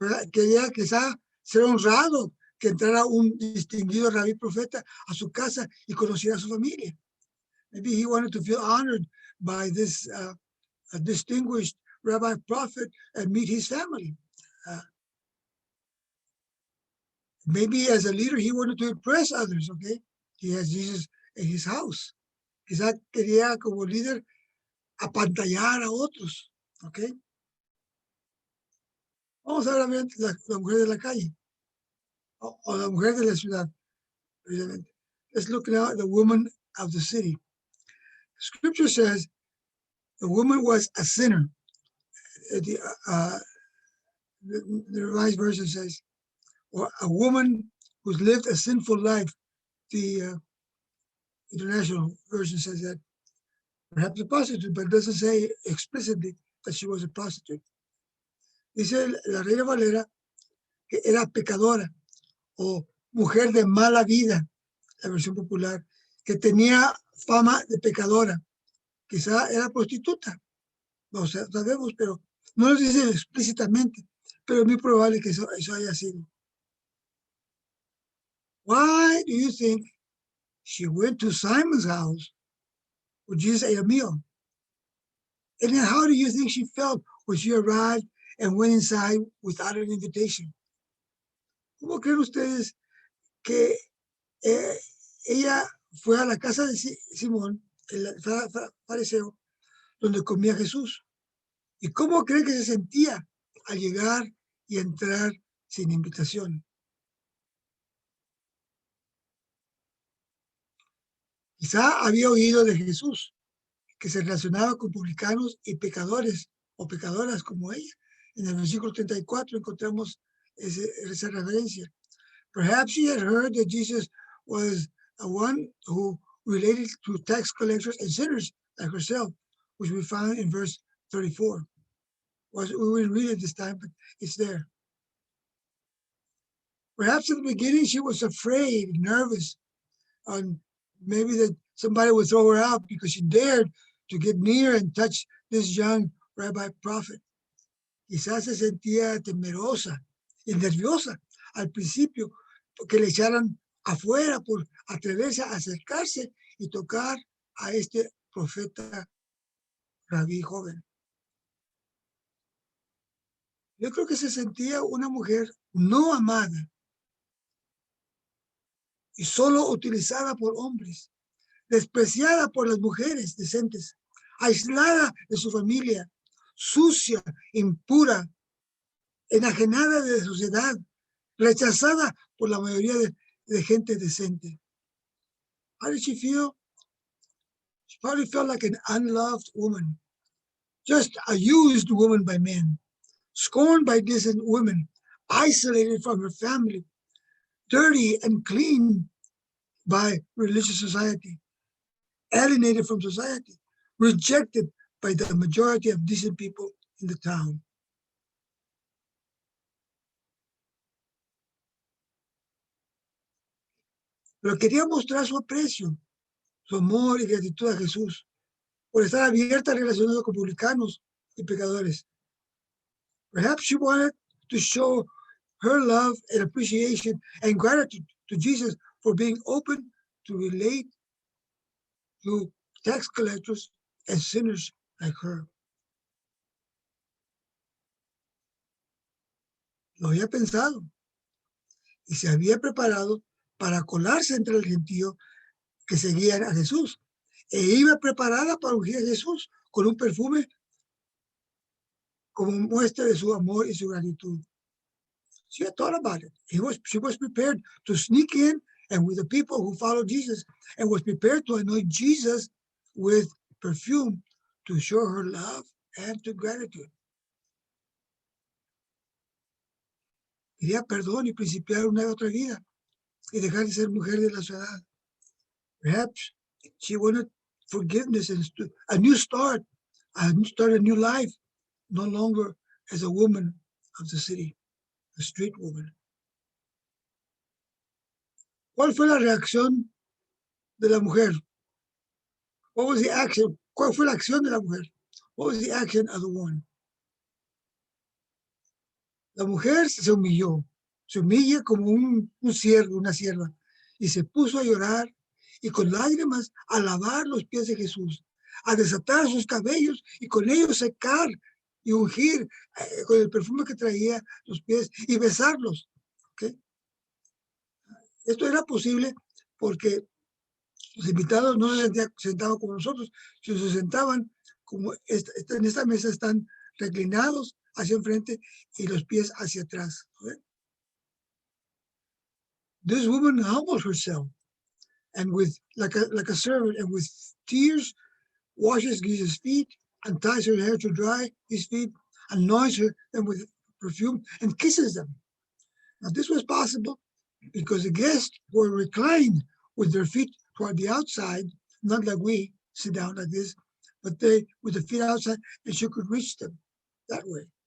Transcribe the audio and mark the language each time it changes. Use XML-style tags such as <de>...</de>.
<es>Quería quizá ser honrado, que entrara un distinguido rabí profeta a su casa y conociera a su familia.</es> <en>Maybe he wanted to feel honored by this distinguished rabbi prophet and meet his family. Maybe as a leader, he wanted to impress others, okay? He has Jesus in his house.</en> <es>Quizá quería como líder apantallar a otros, okay? Vamos a ver la mujer de la calle o la mujer de la ciudad, precisamente.</es> <en>Let's look now at the woman of the city. Scripture says the woman was a sinner. The, the Revised Version says, or a woman who's lived a sinful life. The International Version says that. Perhaps a prostitute, but it doesn't say explicitly that she was a prostitute.</en> <es>Dice la Reina Valera que era pecadora o mujer de mala vida, la versión popular, que tenía fama de pecadora. Quizá era prostituta, no sabemos, pero no lo dice explícitamente, pero es muy probable que eso haya sido.</es> <en>Why do you think she went to Simon's house where Jesus ate a meal? And then how do you think she felt when she arrived and went inside without an invitation?</en> <es>¿Cómo creen ustedes que ella fue a la casa de Simón, el fariseo, donde comía Jesús? ¿Y cómo creen que se sentía al llegar y entrar sin invitación? Quizá había oído de Jesús, que se relacionaba con publicanos y pecadores o pecadoras como ella. En el versículo 34 encontramos esa referencia.</es> <en>Perhaps she had heard that Jesus was a one who related to tax collectors and sinners like herself, which we found in verse 34. We will read it this time, but it's there. Perhaps at the beginning she was afraid, nervous, and maybe that somebody would throw her out because she dared to get near and touch this young rabbi prophet.</en> <es>Quizás se sentía temerosa y nerviosa al principio porque le echaran afuera por atreverse a acercarse y tocar a este profeta rabí joven. Yo creo que se sentía una mujer no amada y solo utilizada por hombres, despreciada por las mujeres decentes, aislada de su familia, sucia, impura, enajenada de sociedad, rechazada por la mayoría de gente decente.</es> <en>How did she feel? She probably felt like an unloved woman, just a used woman by men, scorned by decent women, isolated from her family, dirty and clean by religious society, alienated from society, rejected by the majority of decent people in the town.</en> <es>Pero quería mostrar su aprecio, su amor y gratitud a Jesús por estar abierta relacionada con publicanos y pecadores.</es> <en>Perhaps she wanted to show her love and appreciation and gratitude to Jesus for being open to relate to tax collectors and sinners like her.</en> <es>Lo había pensado y se había preparado para colarse entre el gentío que seguían a Jesús. E iba preparada para ungir a Jesús con un perfume como muestra de su amor y su gratitud.</es> <en>She had thought about it. She was prepared to sneak in and with the people who followed Jesus and was prepared to anoint Jesus with perfume to show her love and to gratitude.</en> <es>Quería perdón y principiar una otra vida y dejar de ser mujer de la ciudad.</es> <en>Perhaps she wanted forgiveness and a new start, a new life, no longer as a woman of the city, a street woman.</en> <es>¿Cuál fue la reacción de la mujer?</es> <en>What was the action?</en> <es>¿Cuál fue la acción de la mujer?</es> <en>What was the action of the woman?</en> <es>La mujer se humilló, se humilla como un siervo, una sierva, y se puso a llorar y con lágrimas a lavar los pies de Jesús, a desatar sus cabellos y con ellos secar y ungir con el perfume que traía los pies y besarlos. ¿Okay? Esto era posible porque los invitados no se sentaban como nosotros, sino se sentaban como en esta mesa están reclinados hacia enfrente y los pies hacia atrás. Okay?</es> <en>This woman humbled herself and with like a servant, and with tears washes Jesus' feet, unties her hair to dry his feet, anoints them with perfume, and kisses them. Now this was possible because the guests were reclined with their feet toward the outside, not like we sit down like this, but they with the feet outside, and she could reach them that way.</en>